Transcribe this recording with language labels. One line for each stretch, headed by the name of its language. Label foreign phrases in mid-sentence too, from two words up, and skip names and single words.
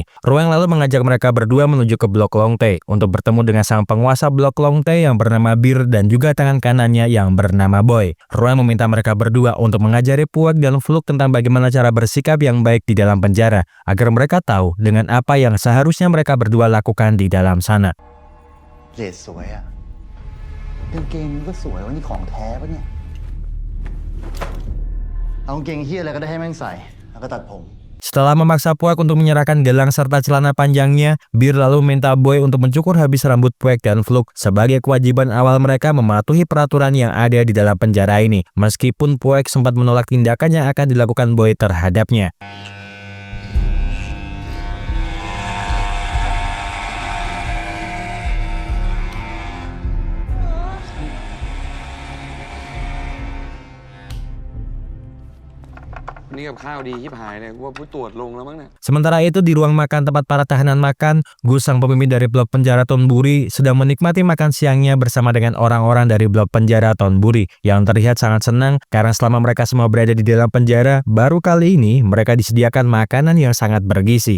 Indonesian: Roeng lalu mengajak mereka berdua menuju ke blok Long Tae untuk bertemu dengan sang penguasa blok Long Tae yang bernama Bir dan juga tangan kanannya yang bernama Boy. Roeng meminta mereka berdua untuk mengajari Puek dan Fluk tentang bagaimana cara bersikap yang baik di dalam penjara agar mereka tahu dengan apa yang seharusnya mereka berdua lakukan di dalam sana.
Thai: เรดสวยอ่ะกางเกงก็สวยวันนี้ของแท้ปะเนี่ยเอากางเกงเฮียอะไรก็ได้ให้แม่งใส่แล้วก็ตัดผม
Indonesian: Setelah memaksa Puek untuk menyerahkan gelang serta celana panjangnya, Bir lalu minta Boy untuk mencukur habis rambut Puek dan Fluk sebagai kewajiban awal mereka mematuhi peraturan yang ada di dalam penjara ini. Meskipun Puek sempat menolak tindakan yang akan dilakukan Boy terhadapnya.
Thai: Ini กับข้าวดีชิบหายเลยว่าผู้ตรวจลงแล้วมั้งเนี่ย
Indonesian: Sementara itu di ruang makan tempat para tahanan makan, Gus sang pemimpin dari blok penjara Thonburi sedang menikmati makan siangnya bersama dengan orang-orang dari blok penjara Thonburi yang terlihat sangat senang karena selama mereka semua berada di dalam penjara, baru kali ini mereka disediakan makanan yang sangat bergizi.